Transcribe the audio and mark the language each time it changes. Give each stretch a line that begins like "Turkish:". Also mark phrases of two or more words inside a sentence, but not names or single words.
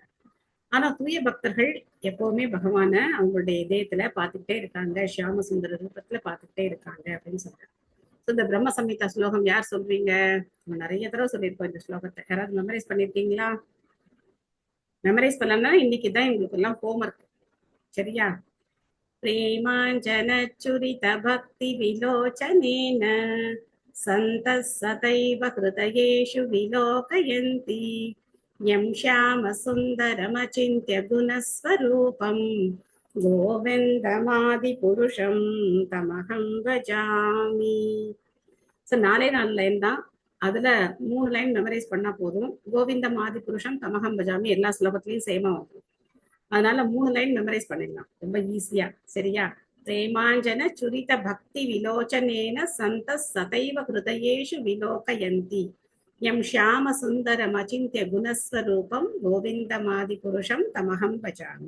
Tamil: ஆனா தூய பக்தர்கள் எப்பவுமே பகவான அவங்களுடைய இதயத்துல பாத்துக்கிட்டே இருக்காங்க, ஷியாம சுந்தர ரூபத்துல பாத்துக்கிட்டே இருக்காங்க அப்படின்னு சொல்றாரு. இந்த பிரம்ம சம்ஹிதா ஸ்லோகம் யார் சொல்றீங்க? நம்ம நிறைய தடவை சொல்லியிருக்கோம் இந்த ஸ்லோகத்தை. யாராவது மெமரைஸ் பண்ணிருக்கீங்களா? மெமரைஸ் பண்ணலன்னா இன்னைக்குதான் எங்களுக்கு எல்லாம் ஹோம்ஒர்க். சரியா?
Sanskrit: प्रेमाञ्जनच्युरित भक्ति विलोचनेन सन्तः सदैव हृदयेषु विलोकयन्ति यं श्यामसुन्दरमचिन्त्य गुणस्वरूपं गोविन्दमादिपुरुषं तमहं भजामि.
Tamil: ஸோ 4 லைன் தான், அதுல 3
English: line memorise
Tamil: பண்ணா போதும்.
Sanskrit: गोविन्दमादि पुरुषं तमहं भजामि
Tamil: எல்லா ஸ்லோகத்திலையும் சேமா வந்துடும். அதனால 3
English: line memorise
Tamil: பண்ணிடலாம் ரொம்ப ஈஸியா. சரியா?
Sanskrit: प्रेमाञ्जन च्छुरित भक्ति विलोचनेन सन्तः सदैव हृदयेषु विलोकयन्ति यं श्याम सुन्दरम् अचिन्त्य गुणस्वरूपं गोविन्दमादि पुरुषं तमहं भजामि.